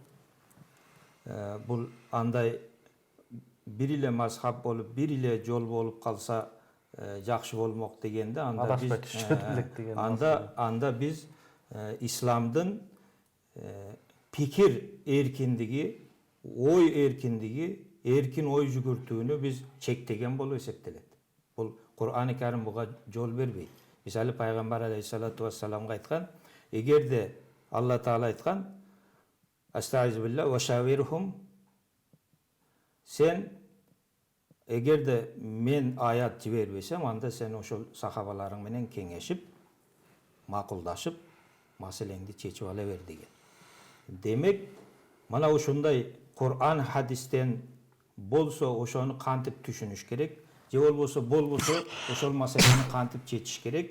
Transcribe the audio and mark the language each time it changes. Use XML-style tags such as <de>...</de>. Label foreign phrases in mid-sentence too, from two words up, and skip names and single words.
<ky>Бул андай бир эле мазхаб болуп, бир эле жол болуп калса жакшы болмок дегенде анда биз исламдын пикир эркиндиги, ой эркиндиги, эркин ой жүгүртүүнү биз чектеген болуп эсептелет. Бул Кур'ан-ы Карим буга жол бербейт. Мисалы пайгамбар</ky> <ar>عليه الصلاة والسلام</ar> <ky>айткан, эгерде Алла Таала айткан:</ky> <ar>"أستعيذ بالله وشاورهم",</ar> <ky>сен эгерде мен аят жибербесем, анда сен ошол сахабаларың менен кеңешип, макулдашып, маселеңди чечип ала бер деген. Демек, мына ушундай Кур'ан хадистен болсо ошону кантип түшүнүш керек, же болбосо ошол маселени кантип чечиш керек.</ky>